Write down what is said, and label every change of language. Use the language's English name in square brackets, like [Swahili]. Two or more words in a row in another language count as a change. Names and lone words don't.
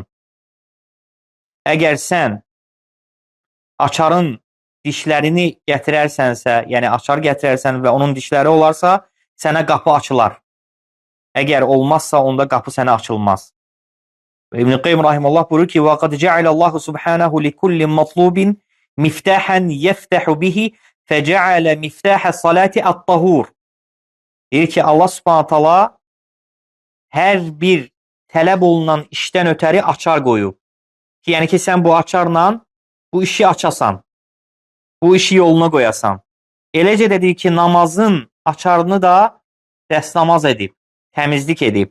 [Azerbaijani] Əgər sən açarın dişlərini gətirərsənsə, yəni açar gətirərsən və onun dişləri olarsa, sənə qapı açılar. Əgər olmazsa, onda qapı sənə açılmaz. İbn-i Qeym rahimullah buyurur ki, [Arabic] وَقَدْ جَعَلَ اللّٰهُ سُبْحَانَهُ لِكُلِّ مَطْلُوبٍ مِفْتَاحًا يَفْتَحُ بِهِ فَجَعَلَ مِفْتَاحَ الصَّلَاةِ الطَّهُورِ. [Azerbaijani] Deyir ki, Allah [Arabic] سبحانه تعالى [Azerbaijani] hər bir tələb olunan işdən ötəri açar qoyub. Yəni ki, sən bu açarla bu işi açasan, bu işi yoluna qoyasan. Eləcə də deyir ki, namazın açarını da dəstəmaz edib, təmizlik edib.